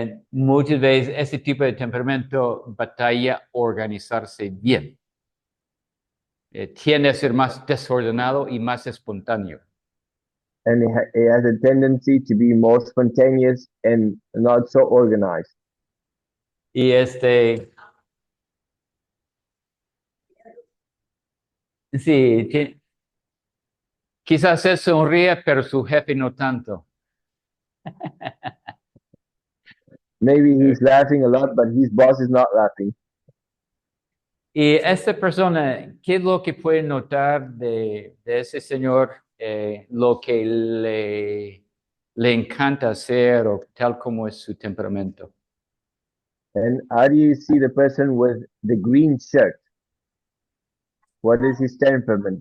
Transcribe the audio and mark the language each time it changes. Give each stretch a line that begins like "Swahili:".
Spanish: Muchas veces ese tipo de temperamento batalla organizarse bien. Tiende a ser más desordenado y más espontáneo.
English: And he has a tendency to be more spontaneous and not so organized.
Spanish: Y sí, quizás él sonríe, pero su jefe no tanto.
English: Maybe he's laughing a lot, but his boss is not laughing.
Spanish: Y esta persona, ¿qué es lo que puede notar de ese señor? Lo que le encanta hacer o tal como es su temperamento.
English: And how do you see the person with the green shirt? What is his temperament?